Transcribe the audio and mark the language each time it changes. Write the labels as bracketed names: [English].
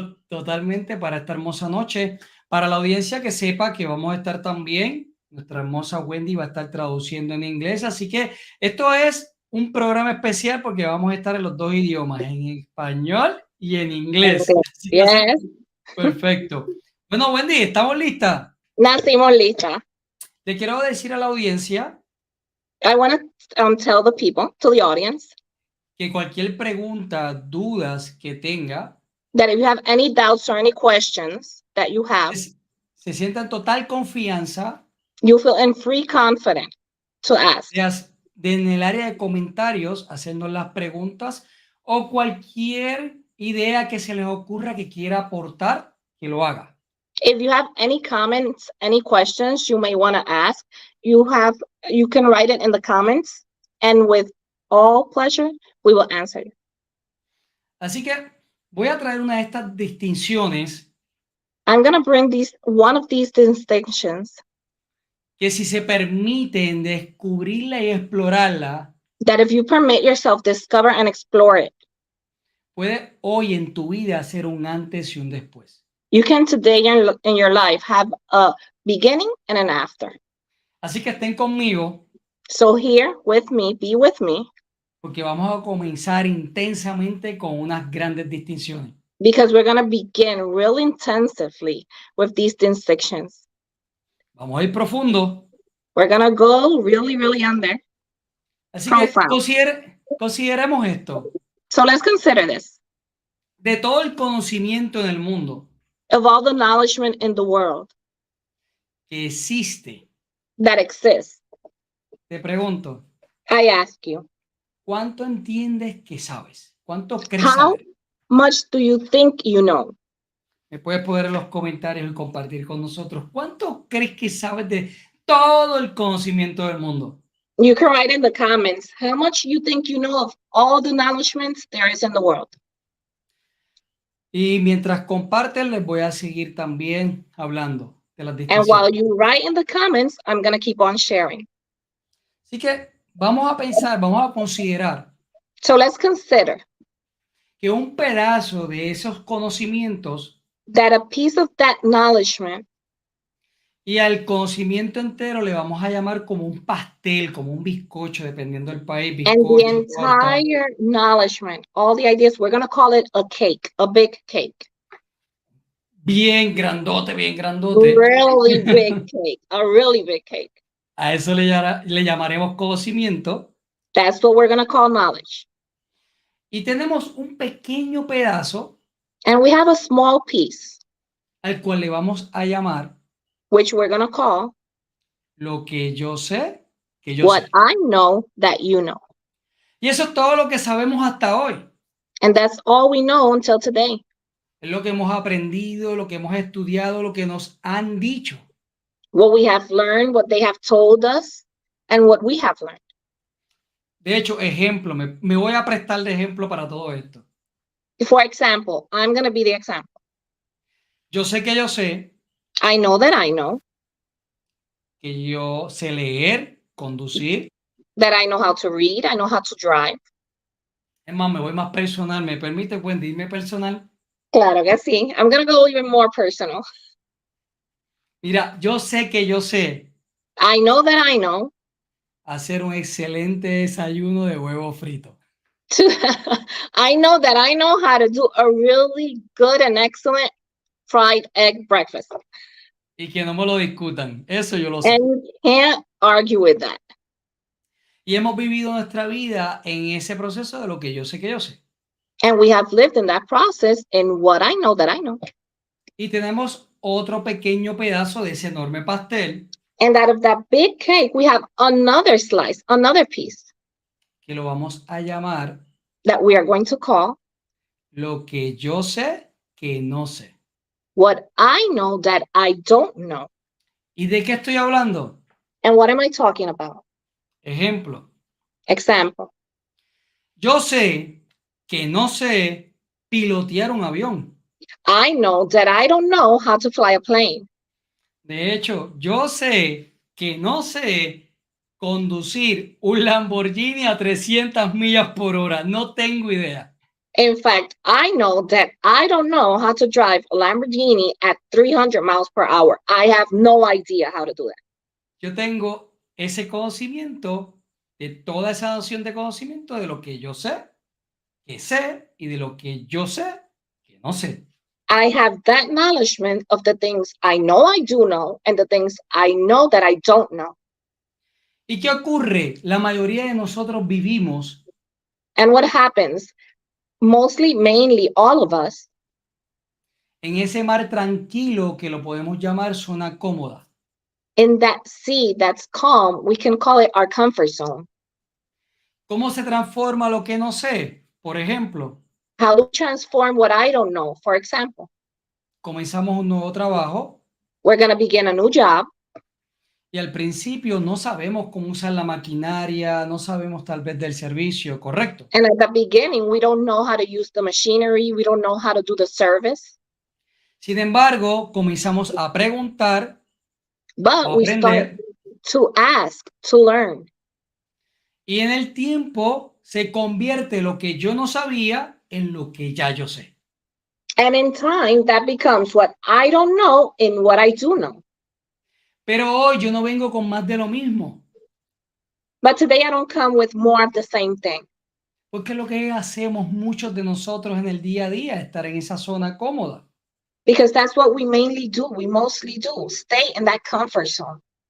[Spanish] Totalmente para esta hermosa noche. Para la audiencia que sepa que vamos a estar también, nuestra hermosa Wendy va a estar traduciendo en inglés. Así que esto es un programa especial porque vamos a estar en los dos idiomas, en español y en inglés. [English] Yes. [Spanish] Perfecto. Bueno, Wendy, ¿estamos listas? Nacimos listas. Le quiero decir a la audiencia [English] I want to tell the people, to the audience, [Spanish] que cualquier pregunta, dudas que tenga, [English] that if you have any doubts or any questions that you have, [Spanish] se sienta en total confianza [English] you feel in free confidence to ask. [Spanish] En el área de comentarios, haciendo las preguntas o cualquier idea que se les ocurra que quiera aportar, que lo haga. [English] If you have any comments, any questions you may want to ask, you can write it in the comments, and with all pleasure, we will answer you. [Spanish] Así que voy a traer una de estas distinciones. [English] I'm going to bring one of these distinctions. [Spanish] Que si se permiten descubrirla y explorarla, [English] that if you permit yourself discover and explore it, [Spanish] puede hoy en tu vida ser un antes y un después. [English] You can today in your life have a beginning and an after. [Spanish] Así que estén conmigo. [English] So here with me, be with me. [Spanish] Porque vamos a comenzar intensamente con unas grandes distinciones. [English] Because we're going to begin real intensively with these distinctions. [Spanish] Vamos a ir profundo. [English] We're going to go really, really under. [Spanish] Así que consideremos esto. [English] So let's consider this. [Spanish] De todo el conocimiento en el mundo. [English] Of all the knowledge in the world. [Spanish] Que existe. [English] That exists. [Spanish] Te pregunto. [English] I ask you. [Spanish] ¿Cuánto entiendes que sabes? ¿Cuánto crees saber? [English] How much do you think you know? [Spanish] Me puedes poner en los comentarios y compartir con nosotros. ¿Cuánto crees que sabes de todo el conocimiento del mundo? [English] You can write in the comments how much you think you know of all the knowledge there is in the world. [Spanish] Y mientras comparten, les voy a seguir también hablando de las distinciones. [English] And while you write in the comments, I'm going to keep on sharing. [Spanish] Así que vamos a pensar, vamos a considerar. [English] So let's consider [Spanish] que un pedazo de esos conocimientos [English] that a piece of that knowledge [Spanish] y al conocimiento entero le vamos a llamar como un pastel, como un bizcocho, dependiendo del país. [English] Bizcocho, and the entire knowledge, all the ideas, we're going to call it a cake, a big cake. [Spanish] Bien grandote, bien grandote. [English] Really big cake, a really big cake. [Spanish] A eso le llamaremos conocimiento. [English] That's what we're going to call knowledge. [Spanish] Y tenemos un pequeño pedazo. [English] And we have a small piece. [Spanish] Al cual le vamos a llamar. [English] Which we're going to call. [Spanish] Lo que yo sé, que yo [English] what [Spanish] sé. [English] I know that you know. [Spanish] Y eso es todo lo que sabemos hasta hoy. [English] And that's all we know until today. [Spanish] Es lo que hemos aprendido, lo que hemos estudiado, lo que nos han dicho. [English] What we have learned, what they have told us, and what we have learned. [Spanish] De hecho, ejemplo, me voy a prestar de ejemplo para todo esto. [English] For example, I'm going to be the example. [Spanish] Yo sé que yo sé. [English] I know that I know. [Spanish] Que yo sé leer, conducir. [English] That I know how to read, I know how to drive. [Spanish] Es más, me voy más personal. ¿Me permite, Wendy, irme personal? Claro que sí. [English] I'm going to go even more personal. [Spanish] Mira, yo sé que yo sé [English] I know that I know. [Spanish] hacer un excelente desayuno de huevo frito. [English] I know that I know how to do a really good and excellent fried egg breakfast. [Spanish] Y que no me lo discutan. Eso yo lo sé. [English] And you can't argue with that. [Spanish] Y hemos vivido nuestra vida en ese proceso de lo que yo sé que yo sé. [English] And we have lived in that process in what I know that I know. [Spanish] Y tenemos otro pequeño pedazo de ese enorme pastel [English] And out of that big cake, we have another slice, another piece [Spanish] que lo vamos a llamar [English] that we are going to call [Spanish] lo que yo sé que no sé. [English] what I know that I don't know. [Spanish] ¿Y de qué estoy hablando? [English] And what am I talking about? [Spanish] Ejemplo, [English] Example. [Spanish] yo sé que no sé pilotear un avión. [English] I know that I don't know how to fly a plane. [Spanish] De hecho, yo sé que no sé conducir un Lamborghini a 300 millas por hora. No tengo idea. [English] In fact, I know that I don't know how to drive a Lamborghini at 300 miles per hour. I have no idea how to do that. [Spanish] Yo tengo ese conocimiento, de toda esa noción de conocimiento de lo que yo sé, que sé, y de lo que yo sé, que no sé. [English] I have that acknowledgement of the things I know I do know and the things I know that I don't know. [Spanish] ¿Y qué ocurre? La mayoría de nosotros vivimos [English] And what happens, mostly, mainly, all of us, [Spanish] en ese mar tranquilo que lo podemos llamar zona cómoda. [English] in that sea that's calm, we can call it our comfort zone. [Spanish] ¿Cómo se transforma lo que no sé? Por ejemplo, [English] How to transform what I don't know. For example, [Spanish] comenzamos un nuevo trabajo [English] we're going to begin a new job. [Spanish] y al principio no sabemos cómo usar la maquinaria, no sabemos tal vez del servicio, ¿correcto? [English] And at the beginning, we don't know how to use the machinery. We don't know how to do the service. [Spanish] Sin embargo, comenzamos a preguntar o [English] But [Spanish] a [English] we start [Spanish] aprender [English] to ask, to learn. [Spanish] y en el tiempo se convierte lo que yo no sabía en lo que ya yo sé. [English] And in time, that becomes what I don't know in what I do know. [Spanish] Pero hoy yo no vengo con más de lo mismo, [English] But today, I don't come with more of the same thing. [Spanish] porque lo que hacemos muchos de nosotros en el día a día es estar en esa zona cómoda. [English] Because that's what we mainly do. We mostly do. Stay in that comfort zone.